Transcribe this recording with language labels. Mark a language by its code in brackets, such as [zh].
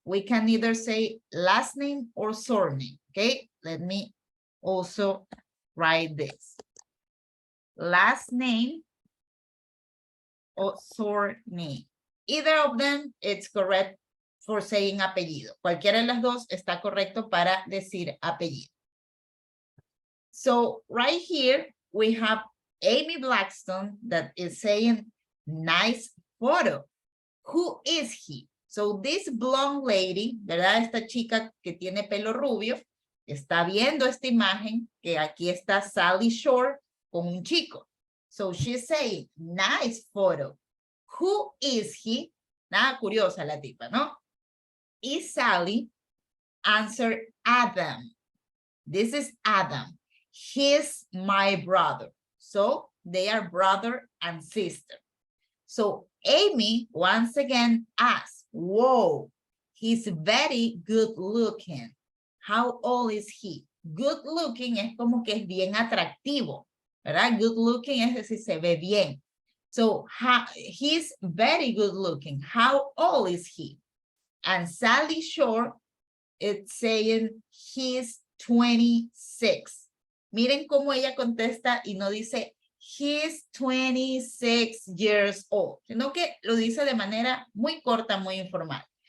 [en] We can either say last name or surname, okay? Let me also write this. Last name or surname. Either of them, it's correct for saying apellido. [es] Cualquiera de las dos está correcto para decir apellido. [en] So right here, we have Amy Blackstone that is saying, nice photo. Who is he? So this blonde lady, [es] ¿verdad? Esta chica que tiene pelo rubio, está viendo esta imagen que aquí está Sally Shore con un chico. [en] So she's saying, nice photo. Who is he? [es] Nada curiosa la tipa, ¿no? Y Sally answered Adam. [en] This is Adam. He's my brother. So they are brother and sister. So Amy once again asks, whoa, he's very good looking. How old is he? [es] Good looking es como que es bien atractivo, ¿verdad? Good looking es decir, se ve bien. [en] So he's very good looking. How old is he? And Sally Shore, it's saying he's 26. [es] Miren cómo ella contesta y no dice [en] he's 26 years old, [es] sino que lo dice de manera muy corta, muy informal.